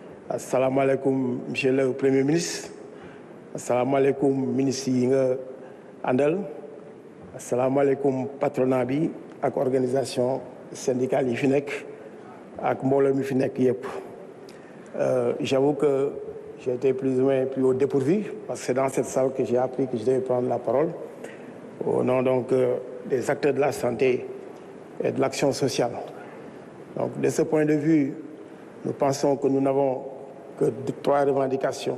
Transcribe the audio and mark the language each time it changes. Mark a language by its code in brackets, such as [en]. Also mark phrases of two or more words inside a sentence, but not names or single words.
[ar] Assalamu alaikum, [fr] monsieur le Premier ministre. [ar] Assalamu alaikum, [wo] ministre yi nga àndal. [ar] Assalamu alaikum, [wo] patronat bi ak [fr] organisation syndicale [wo] yi fi nekk ak mbooloo mi fi nekk yépp. [fr] J'avoue que j'ai été plus ou moins pris au dépourvu parce que c'est dans cette salle que j'ai appris que je devais prendre la parole au nom donc des acteurs de la santé et de l'action sociale. Donc de ce point de vue, nous pensons que nous n'avons que trois revendications.